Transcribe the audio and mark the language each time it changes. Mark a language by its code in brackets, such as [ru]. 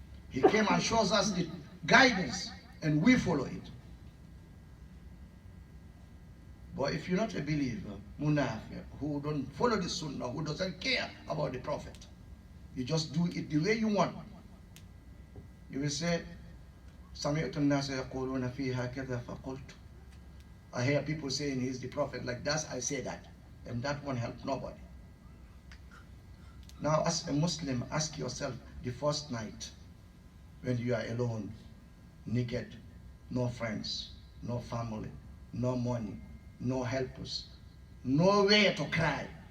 [en] He came and shows us the guidance and we follow it. But if you're not a believer, munafiq, who don't follow the sunnah, who doesn't care about the prophet, you just do it the way you want. [ar] You will say, سمعت الناس يقولون فيها كذا فقلت. [en] I hear people saying he's the prophet like that, I say that. And that won't help nobody. Now as a Muslim, ask yourself the first night when you are alone, naked, no friends, no family, no money, no helpers, nowhere to cry.